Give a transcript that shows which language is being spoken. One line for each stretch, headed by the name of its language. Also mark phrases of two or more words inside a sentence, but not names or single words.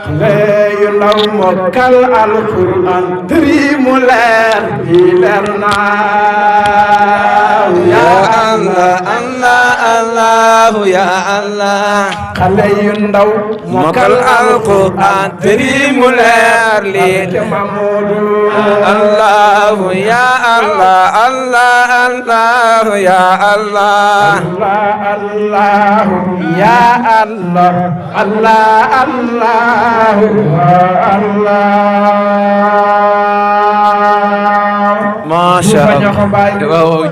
Wolof: Xale yu ndaw mokkal Alxuraan, tëri mu leer, di leer naa. Ya Allah, Allah, Allah, ya Allah. Xale yu ndaw Mokkal Alxuraan, tëri mu leer, li Barke Mamadou. Allah, ya Allah, Allah, Allah, ya Allah. Allah, Allah, ya Allah. Allah, Allah, Allah.
Arabic: ما شاء الله.
Wolof: Waaw, waaw.